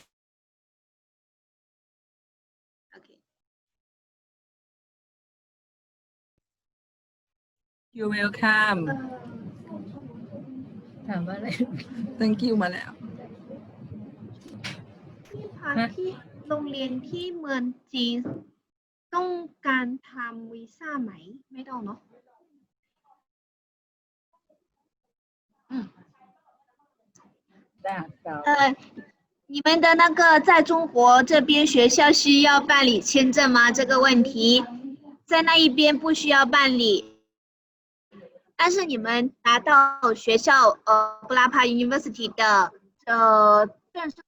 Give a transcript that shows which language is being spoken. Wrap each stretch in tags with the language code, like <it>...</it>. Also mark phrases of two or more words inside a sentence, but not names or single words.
<en>You're welcome.</en> <th>ถามว่าอะไร</th> <en>Thank you</en> <th>มาแล้ว ที่โรงเรียนที่เมืองจีนต้องการทำวีซ่าไหมไม่ต้องเนาะ</th> <zh>你们的那个在中国这边学校需要办理签证吗？这个问题在那一边不需要办理，但是你们拿到学校布拉帕 University 的正式</zh>